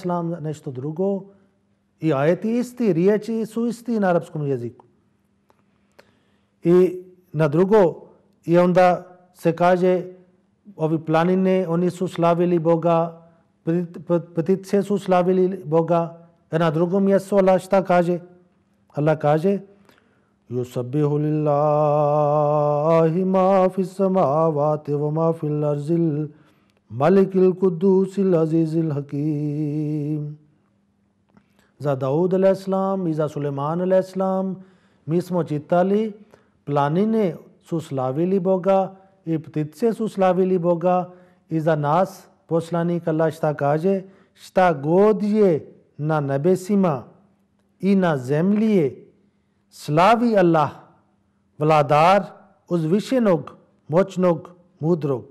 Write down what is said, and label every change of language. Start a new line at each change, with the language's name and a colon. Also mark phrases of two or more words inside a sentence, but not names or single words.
Bosnian: nešto drugo i ajeti isti, riječi su isti na arapskom jeziku. I na drugo, i onda se kaže ovi planine, oni su slavili Boga, ptice su slavili Boga, a na drugom mjestu Allah šta kaže?
Arabic: Allah kaže يسبح لله ما في السماوات وما في الأرض الملك القدوس العزيز الحكيم.
Bosnian: Za Daud a.s. i za Suleiman a.s. mi smo čitali planine su slavili Boga i ptice su slavili Boga i za nas poslanik Allah šta kaže? Šta god je na nebesima i na zemlji slavi Allah, vladar uzvišenog, moćnog, mudrog.